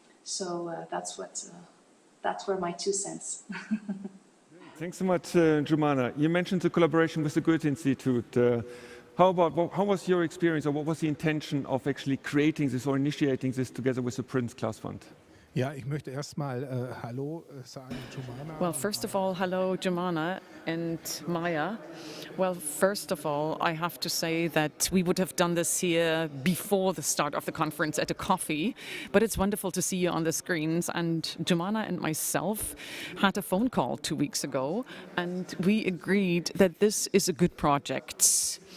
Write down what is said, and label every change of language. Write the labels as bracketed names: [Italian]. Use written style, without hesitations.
[English] So that's where my 2 cents. Thanks so much, Joumana. You mentioned the collaboration with the Goethe Institute. How was your experience, or what was the intention of actually creating this or initiating this together with the Prince Claus Fund? [German] Ja, ich möchte erstmal Hallo sagen, Joumana. [English] Well, first of all, hello, Joumana and Maja. Well, first of all, I have to say that we would have done this here before the start of the conference at a coffee, but it's wonderful to see you on the screens. And Joumana and myself had a phone call 2 weeks ago, and we agreed that this is a good project.